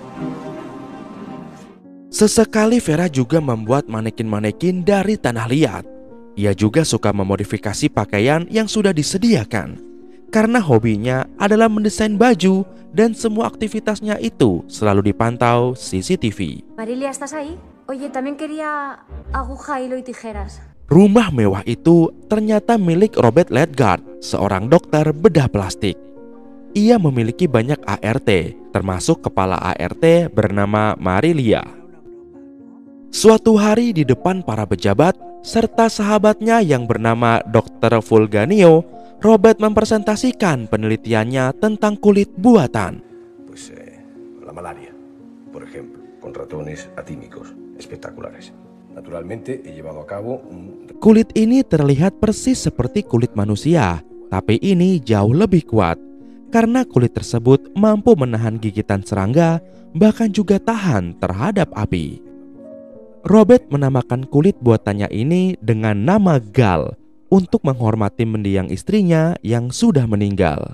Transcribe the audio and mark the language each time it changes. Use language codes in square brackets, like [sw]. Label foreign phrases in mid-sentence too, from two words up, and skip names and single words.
[id] Sesekali Vera juga membuat manekin-manekin dari tanah liat. Ia juga suka memodifikasi pakaian yang sudah disediakan. Karena hobinya adalah mendesain baju dan semua aktivitasnya itu selalu dipantau CCTV. [es] Marilia, ¿estás ahí? Oye, también quería aguja, hilo y tijeras. [id] Rumah mewah itu ternyata milik Robert Ledgard, seorang dokter bedah plastik. Ia memiliki banyak ART, termasuk kepala ART bernama Marilia. Suatu hari di depan para pejabat serta sahabatnya yang bernama Dr. Fulgencio, Robert mempresentasikan penelitiannya tentang kulit buatan. [es] La malaria, por ejemplo, con ratones atímicos espectaculares. Naturalmente he llevado a cabo [id] Kulit ini terlihat persis seperti kulit manusia, tapi ini jauh lebih kuat karena kulit tersebut mampu menahan gigitan serangga, bahkan juga tahan terhadap api. Robert menamakan kulit buatannya ini dengan nama Gal untuk menghormati mendiang istrinya yang sudah meninggal.